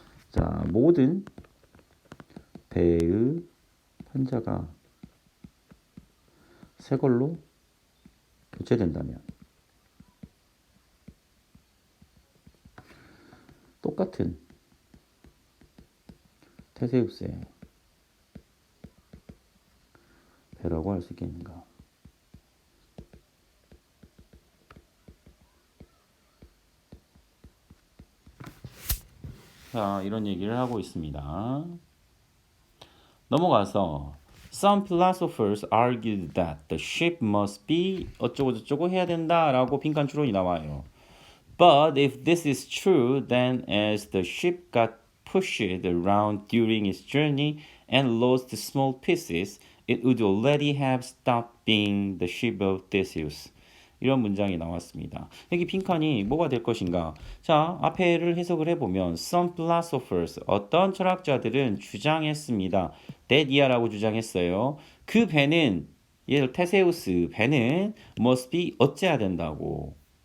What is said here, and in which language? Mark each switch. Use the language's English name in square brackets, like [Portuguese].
[Korean] 자, 모든 배의 판자가 새 걸로 교체된다면 똑같은 테세우스의 배라고 할 수 있겠는가? 자, 이런 얘기를 하고 있습니다. 넘어가서 [English] Some philosophers argued that the ship must be [Korean] 어쩌고저쩌고 해야 된다라고 빈칸 추론이 나와요. [English] But if this is true, then as the ship got pushed around during its journey and lost small pieces, it would already have stopped being the ship of Theseus. [Korean] 이런 문장이 나왔습니다. 여기 빈칸이 뭐가 될 것인가? 자, 앞에를 해석을 해보면 [English] Some philosophers, [Korean] 어떤 철학자들은 주장했습니다. that 주장했어요. 그 배는, 예를 테세우스 배는 [English] must be [Korean] 어째야 된다고.